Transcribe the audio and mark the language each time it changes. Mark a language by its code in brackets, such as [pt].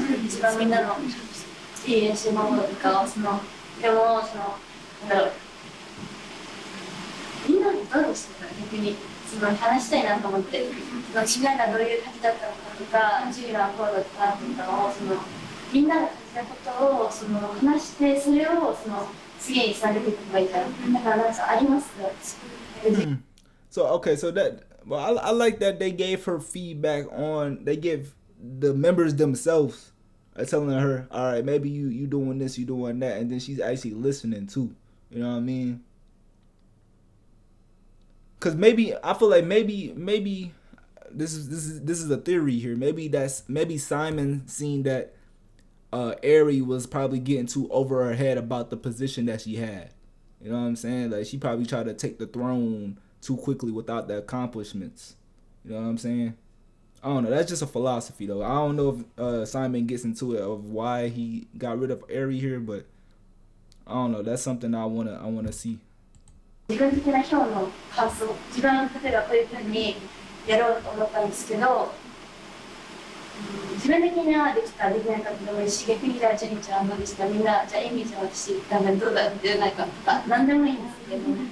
[ja] 一番みんなのいい練習のものとかをでもなんだろう、みんなにどうしてたら逆に話したいなと思って、みんながどういう感じだったのかとか、ジュリーはこうだったとかをみんなが感じたことを話して、それを次につなげていけばいいから。だからなんかあります。 [en] So okay, so that I like that they gave her feedback on. They give the members themselves telling her, all right, maybe you doing this, you doing that, and then she's actually listening too. You know what I mean? Cause maybe I feel like maybe this is a theory here. Maybe Simon seen that Airi was probably getting too over her head about the position that she had. You know what I'm saying? Like, she probably tried to take the throne too quickly without the accomplishments. You know what I'm saying? I don't know. That's just a philosophy, though. I don't know if Simon gets into it of why he got rid of Airi here, but I don't know. That's something I wanna see. [ja] 自分的な今日の感想、自分は例えばこういうふうにやろうと思ったんですけど、自分的にはできたできなかったでもいいし、逆にじゃあジェニーちゃんどうでした、みんなじゃあエミちゃん私多分どうだってなんか何でもいいんですけど、